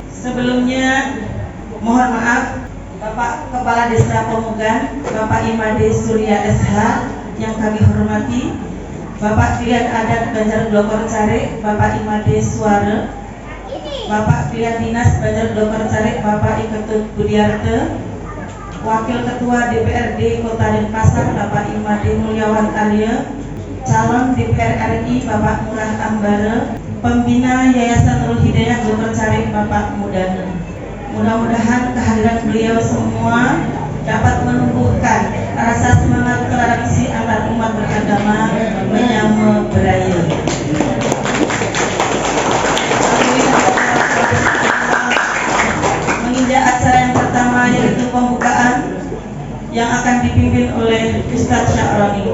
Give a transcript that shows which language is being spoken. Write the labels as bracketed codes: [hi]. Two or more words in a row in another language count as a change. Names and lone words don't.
[id] Sebelumnya, mohon maaf, Bapak Kepala Desa Pemugan, Bapak Imade Surya SH yang kami hormati, Bapak Pilihan Adat Banjar Blokor Care, Bapak Imade Suara, Bapak Pilihan Dinas Banjar Blokor Care, Bapak Iketut Budiarte, Wakil Ketua DPRD Kota Denpasar Bapak Imade Mulyawan Arya, calon DPR RI Bapak Murah Ambara, pembina Yayasan Nurul Hidayah Jember Carik Bapak Mudana. Mudah-mudahan kehadiran beliau semua dapat menumbuhkan rasa semangat toleransi antar umat beragama [ban] menyama beraya. [id] Menginjak acara yang pertama, yaitu pembukaan yang akan dipimpin oleh Ustadz Sya'roni.